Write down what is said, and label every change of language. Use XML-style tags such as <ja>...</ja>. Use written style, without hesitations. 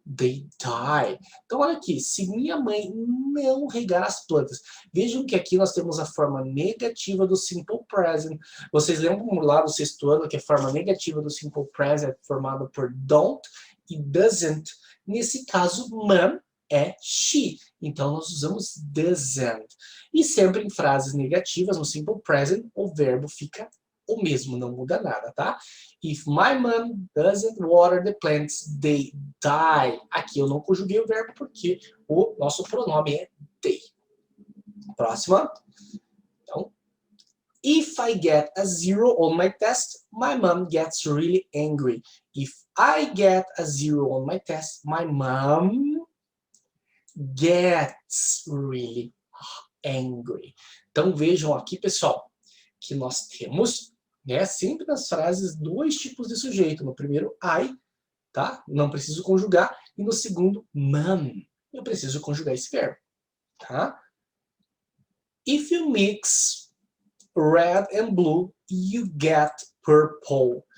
<en>they die.</en> <pt>Então, olha aqui, se minha mãe não regar as plantas. Vejam que aqui nós temos a forma negativa do simple present. Vocês lembram lá do sexto ano que a forma negativa do simple present é formada por don't e doesn't. Nesse caso, mom é she. Então, nós usamos doesn't. E sempre em frases negativas, no simple present, o verbo fica o mesmo, não muda nada, tá?</pt> <en>If my mom doesn't water the plants, they die.</en> <pt>Aqui eu não conjuguei o verbo porque o nosso pronome é they. Próxima. Então,</pt> <en>if I get a 0 on my test, my mom gets really angry. If I get a 0 on my test, my mom gets really angry.</en> <pt>Então vejam aqui, pessoal, que nós temos, né, sempre nas frases dois tipos de sujeito. No primeiro, I, tá? Não preciso conjugar. E no segundo, mom. Eu preciso conjugar esse verbo, tá?</pt> <en>If you mix red and blue, you get purple.</en>